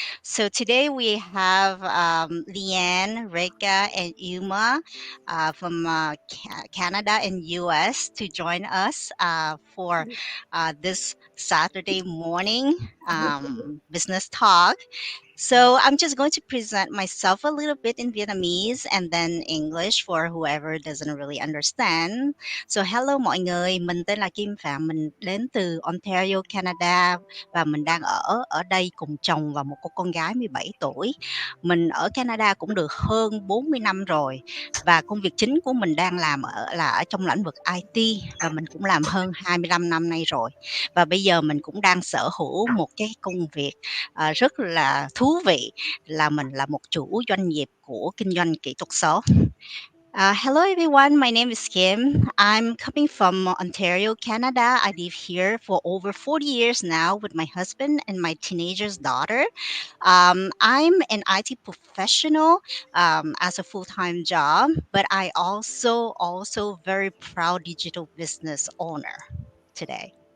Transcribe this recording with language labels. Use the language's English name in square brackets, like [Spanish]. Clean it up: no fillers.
[English] So today we have Leanne, Reka, and Yuma from Canada and US to join us for this Saturday morning business talk. So I'm just going to present myself a little bit in Vietnamese and then English for whoever doesn't really understand. So hello [Vietnamese] mọi người, mình tên là Kim Phạm, mình đến từ Ontario, Canada và mình đang ở đây cùng chồng và một cô con gái 17 tuổi. Mình ở Canada cũng được hơn 40 năm rồi và công việc chính của mình đang làm là ở trong lĩnh vực IT và mình cũng làm hơn 25 năm nay rồi. Và bây giờ mình cũng đang sở hữu một cái công việc rất là thú vị là mình là một chủ doanh nghiệp của kinh doanh kỹ thuật số. [English] Hello everyone, my name is Kim. I'm coming from Ontario, Canada. I live here for over 40 years now with my husband and my teenager's daughter. I'm an IT professional as a full-time job, but I also very proud digital business owner today.